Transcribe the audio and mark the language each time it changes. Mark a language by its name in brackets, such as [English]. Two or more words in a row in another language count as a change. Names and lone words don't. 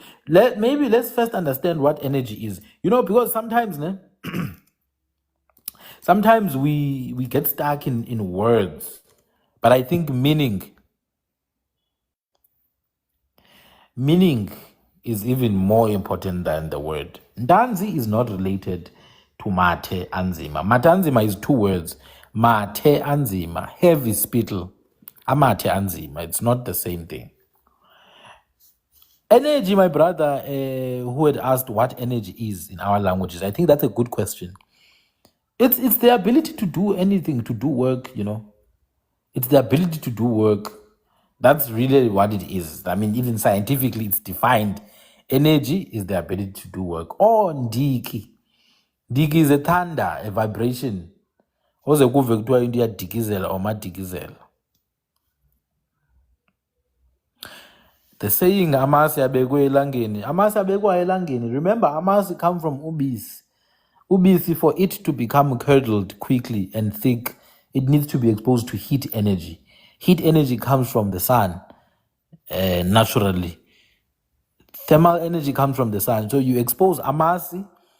[English] Maybe let's first understand what energy is. You know, because sometimes, sometimes we get stuck in words, but I think meaning is even more important than the word. Ndanzi is not related to [Zulu] mate anzima. Mate anzima [English] is two words. [Zulu] Mate anzima, [English] heavy spittle. [Zulu] Amate anzima, [English] it's not the same thing. Energy, my brother, who had asked what energy is in our languages, I think that's a good question. It's the ability to do anything, to do work, you know. It's the ability to do work. That's really what it is. I mean, even scientifically, it's defined. Energy is the ability to do work. Oh, ndiki. Ndiki is a thunder, a vibration. [Zulu] Oze kuve kuthiwa into iyadikizela or madikizela. [English] The saying [Zulu] amasi abekwe elangeni. Amasi abekwa elangeni. [English] Remember, amasi come from ubisi. Ubisi, for it to become curdled quickly and thick, it needs to be exposed to heat energy. Heat energy comes from the sun, naturally. Thermal energy comes from the sun. So you expose amasi.